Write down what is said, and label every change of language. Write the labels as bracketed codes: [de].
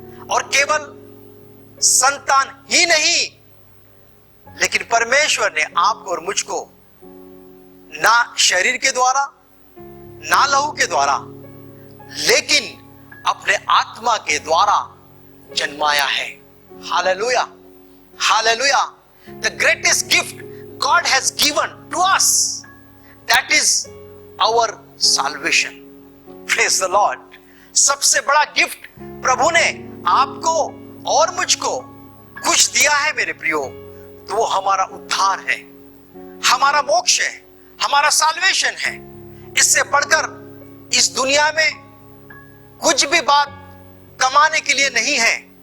[hi] और केवल संतान ही नहीं, लेकिन परमेश्वर ने आपको और मुझको ना शरीर के द्वारा ना लहू के द्वारा, लेकिन अपने आत्मा के द्वारा जन्माया है, hallelujah, hallelujah. [en] The greatest gift God has given to us, that is our salvation. Praise the Lord. [hi] सबसे बड़ा गिफ्ट प्रभु ने आपको और मुझको कुछ दिया है मेरे प्रियो, तो वो हमारा उद्धार है, हमारा मोक्ष है, हमारा साल्वेशन है। इससे बढ़कर इस दुनिया में कुछ भी बात कमाने के लिए नहीं है।